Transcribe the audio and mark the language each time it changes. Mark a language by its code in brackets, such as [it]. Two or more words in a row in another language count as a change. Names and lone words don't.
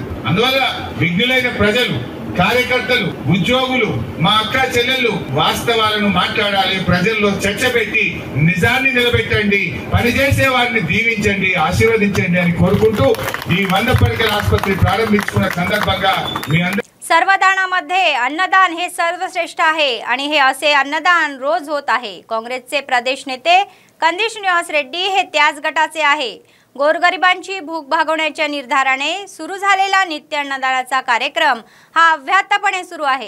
[te] అందువల్ల విఘ్నులైన ప్రజలు, కార్యకర్తలు, ఉద్యోగులు, మా అక్క చెల్లెళ్ళు వాస్తవాలను మాట్లాడాలి. ప్రజల్లో చర్చ పెట్టి నిజాన్ని నిలబెట్టండి, పనిచేసే వారిని దీవించండి, ఆశీర్వదించండి అని కోరుకుంటూ ఈ 100 పడకల ఆసుపత్రి ప్రారంభించుకున్న సందర్భంగా మీ అందరూ [mr] सर्वदानामध्ये अन्नदान हे सर्वश्रेष्ठ आहे आणि हे असे अन्नदान रोज होत आहे. काँग्रेसचे प्रदेश नेते कंदी श्रीनिवास रेड्डी हे त्याच गटाचे आहे. गोरगरिबांची भूक भागवण्याच्या निर्धाराने सुरू झालेला नित्य अन्नदानाचा कार्यक्रम हा अव्याहतपणे सुरू आहे.